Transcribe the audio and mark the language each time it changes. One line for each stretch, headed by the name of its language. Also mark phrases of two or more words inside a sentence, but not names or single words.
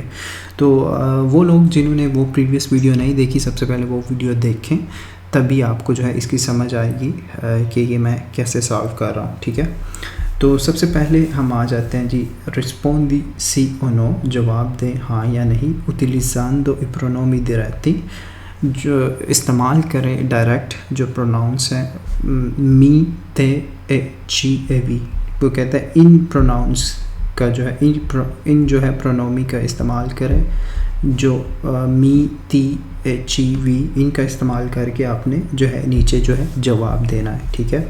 Hindi: तो वो लोग जिन्होंने वो प्रीवियस वीडियो नहीं देखी, सबसे पहले वो वीडियो देखें, तभी आपको जो है इसकी समझ आएगी कि ये मैं कैसे सॉल्व कर रहा हूँ, ठीक है। तो सबसे पहले हम आ जाते हैं जी,
Italian: rispondi sì o no,
Hindi: जवाब दें हाँ या नहीं।
Italian: उतिलिज़ांदो i pronomi diretti,
Hindi: जो इस्तेमाल करें डायरेक्ट जो प्रोनाउंस हैं
Italian: mi te e ci e vi.
Hindi: वो कहता है इन प्रोनाउंस का जो है इन जो है प्रोनोमी का इस्तेमाल करें, जो
Italian: mi ti e ci vi,
Hindi: इनका इस्तेमाल करके आपने जो है नीचे जो है जवाब देना है, ठीक है।